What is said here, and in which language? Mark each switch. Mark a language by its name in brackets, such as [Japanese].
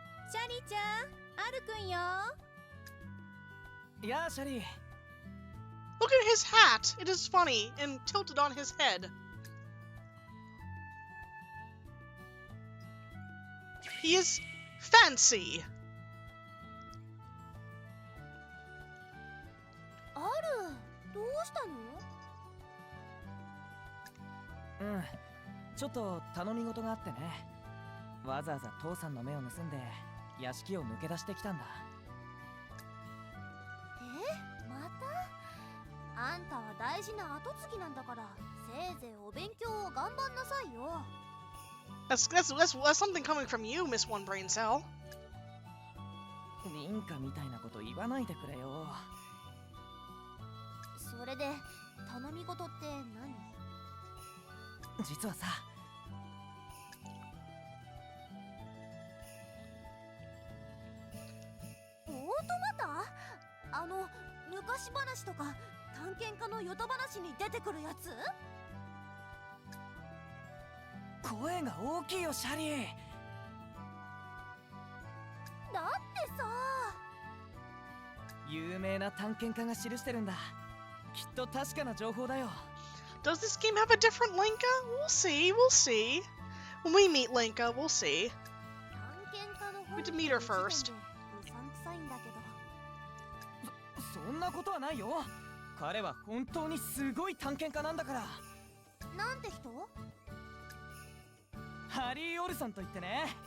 [Japanese] Shallie ちゃん、あるくんよ。やあ、シャリー。 [English] Look at his hat! It is funny and tilted on his head. He is fancy. [Japanese] ある、どうしたの？うん。ちょっと頼み事があってね。わざわざ父さんの目を盗んで屋敷を抜け出してきたんだ。またあんたは大事な跡継ぎなんだから、せいぜいお勉強を頑張んなさいよ。 [English] That's something coming from you, Miss One Brain Cell. [Japanese] 凛花みたいなこと言わないでくれよ。それで頼み事って何？実はさ、オートマタ？昔話とか探検家のヨタ話に出てくるやつ？声が大きいよシャリー。だってさ、有名な探検家が記してるんだ。きっと確かな情報だよ。 [English] Does this game have a different Linka? We'll see, we'll see. When we meet Linka, we'll see. [Japanese] 探検家の [English] We have to meet her first. [Japanese] うさんくさいんだけど。そんなことはないよ。彼は本当にすごい探検家なんだから。なんて人？ハリー・オルソンと言ってね。